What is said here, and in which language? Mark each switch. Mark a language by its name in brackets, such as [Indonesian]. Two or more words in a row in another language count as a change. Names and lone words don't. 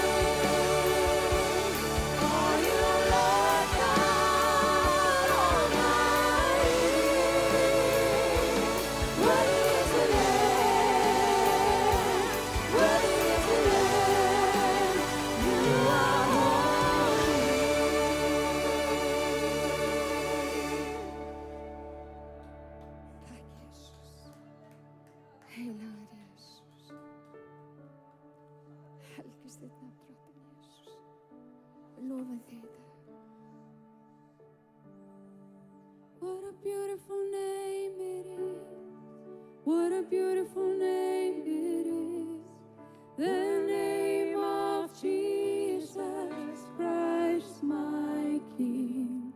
[English] Are you, Lord God Almighty? Worthy is the Lamb, worthy is the Lamb. You are holy. [Icelandic] Takk Jesus. Heilagur Jesus. Helgist þitt nafn, drottinn Jesus. Við lofum þig í dag. [English] What a beautiful name it is. What a beautiful name it is. The name of Jesus Christ, my King.